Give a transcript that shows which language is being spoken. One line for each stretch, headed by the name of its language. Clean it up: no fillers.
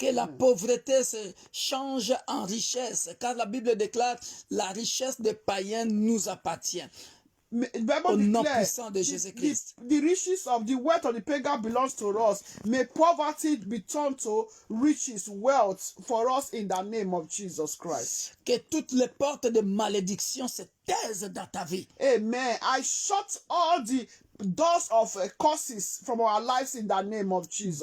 French: Que la pauvreté se change en richesse, car la Bible déclare la richesse des païens nous appartient. Au nom puissant de Jésus-Christ.
English: The riches of the wealth of the pagan belongs to us. May poverty be turned to riches, wealth for us in the name of Jesus Christ.
French: Que toutes les portes de malédiction se taisent dans ta vie. Amen.
English: I shut all the doors of curses from our lives in the name of Jesus